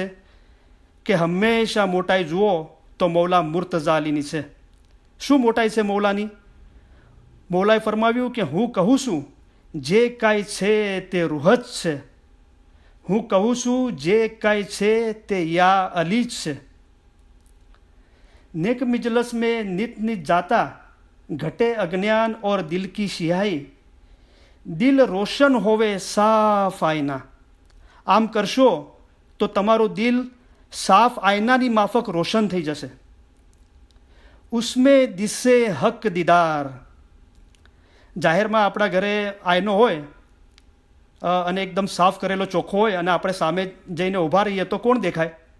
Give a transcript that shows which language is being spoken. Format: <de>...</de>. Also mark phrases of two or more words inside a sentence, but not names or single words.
<gu>કે હંમેશા મોટાઈ જુઓ તો મૌલા મુર્તઝા અલીની છે. શું મોટાઈ છે મૌલાની? મૌલાએ ફરમાવ્યું કે હું કહું છું જે કાંઈ છે તે રૂહ જ છે. હું કહું છું જે કાંઈ છે તે યા અલી જ છે.</gu> <hi>नेक मिजलस में नित नित जाता घटे अज्ञान और दिल की सियाही. दिल रोशन होवे साफ आईना.</hi> <gu>આમ કરશો તો તમારું દિલ સાફ આયનાની માફક રોશન થઈ જશે.</gu> <hi>उसमें दिसे हक दीदार.</hi> <gu>જાહેરમાં આપણા ઘરે આયનો હોય અને એકદમ સાફ કરેલો ચોખ્ખો હોય અને આપણે સામે જઈને ઊભા રહીએ તો કોણ દેખાય?</gu>